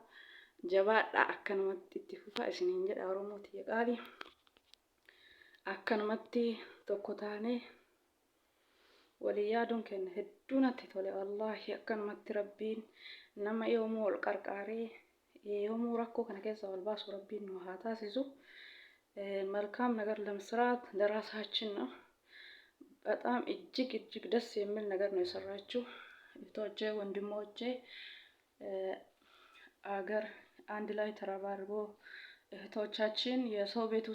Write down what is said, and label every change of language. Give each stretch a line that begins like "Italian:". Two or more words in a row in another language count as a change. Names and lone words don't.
Oromo: Jabaadha akkanumatti itti fufaa isiniin jedha Oromootii qaalii. Akkanumatti tokko taanee walii yaaduun keenya hedduu natti tole wallaahi. Akkanumatti rabbiin nama yoomuu wal qarqaaree yoomuu rakkoo kana keessaa wal baasu rabbiin nu haa taasisu.
Amharic: መልካም ነገር ለመስራት ለራሳችን ነው። በጣም እጅግ ደስ የሚል ነገር ነው የሰራችው እህቶቼ ወንድሞቼ። አገር አንድ ላይ ተረባርቦ እህቶቻችን የሰው ቤት ውስጥ